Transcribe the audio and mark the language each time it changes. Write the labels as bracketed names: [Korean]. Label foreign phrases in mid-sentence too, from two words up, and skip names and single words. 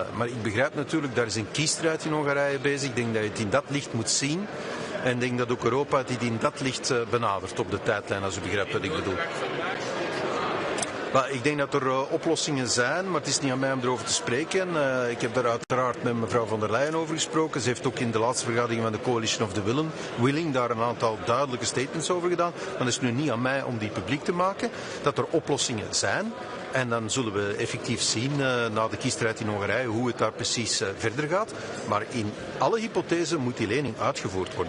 [Dutch] Maar ik begrijp natuurlijk, daar is een kiesstrijd in Hongarije bezig. Ik denk dat je het in dat licht moet zien. En ik denk dat ook Europa het in dat licht benadert op de tijdlijn, als u begrijpt wat ik bedoel. Maar ik denk dat er oplossingen zijn, maar het is niet aan mij om erover te spreken. Ik heb daar uiteraard met mevrouw von der Leyen over gesproken. Ze heeft ook in de laatste vergadering van de Coalition of the Willing daar een aantal duidelijke statements over gedaan. Maar het is nu niet aan mij om die publiek te maken. Dat er oplossingen zijn. En dan zullen we effectief zien na de kiesstrijd in Hongarije hoe het daar precies verder gaat. Maar in alle hypothesen moet die lening uitgevoerd worden.